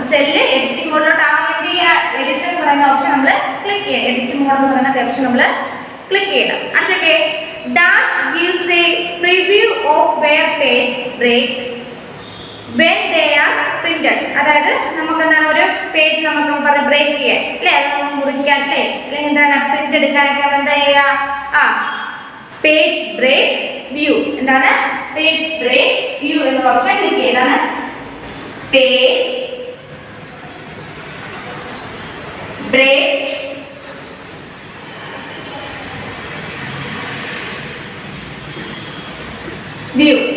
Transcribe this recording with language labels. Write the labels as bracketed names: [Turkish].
[Malayalam] ഒരു cell editing മോഡിലോട്ടാണെങ്കിൽ എന്ത് ചെയ്യുക എഡിറ്റ് എന്ന് പറയുന്ന ഓപ്ഷൻ നമ്മൾ ക്ലിക്ക് ചെയ്യുക. എഡിറ്റിംഗ് മോഡ് എന്ന് പറയുന്ന ഓപ്ഷൻ നമ്മൾ ക്ലിക്ക് ചെയ്യണം. അടുത്തൊക്കെ dash [English] gives a preview of where page break when they are printed. [Malayalam] അതായത് നമുക്ക് എന്താണ് ഒരു പേജ് നമുക്ക് പറഞ്ഞ ബ്രേക്ക് ചെയ്യാൻ അല്ലേ അത് നമുക്ക് മുറിക്കാൻ അല്ലേ അല്ലെങ്കിൽ എന്താണ് പ്രിന്റ് എടുക്കാനൊക്കെ നമ്മൾ എന്താ ചെയ്യുക പേജ് ബ്രേക്ക് വ്യൂ എന്താണ് പേജ് ബ്രേക്ക് വ്യൂ എന്ന ഓപ്ഷൻ ക്ലിക്ക് ചെയ്താണ് പേജ് ബ്രേക്ക് വ്യൂ